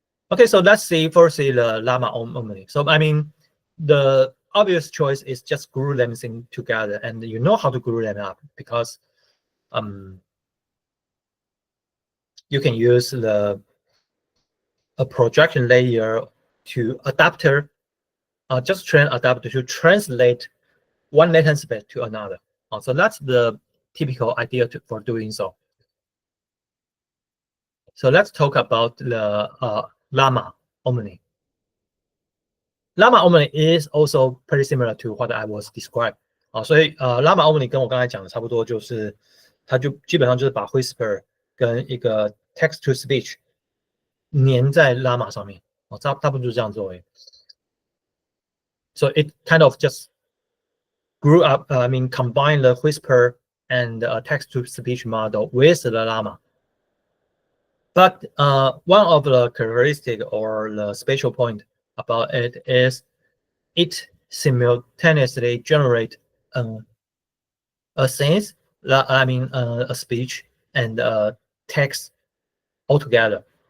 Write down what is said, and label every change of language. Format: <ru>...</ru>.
<en>Okay, so let's see firstly the llama only. So I mean, the obvious choice is just glue them together, and you know how to glue them up because you can use a projection layer to adapter, just train adapter to translate one latent space to another. So that's the typical idea for doing so. So let's talk about the llama omni. Llama omni is also pretty similar to what I was described.</en> <zh>所以llama omni 跟我刚才讲的差不多，就是它就基本上就是把 whisper 跟一个 text to speech 粘在 llama 上面，差不多就是这样做而已。</zh> <en>So it kind of just grew up, I mean, combine the whisper and text to speech model with the llama. But one of the characteristic or the special point about it is it simultaneously generate a sense, I mean, a speech and a text altogether.</en>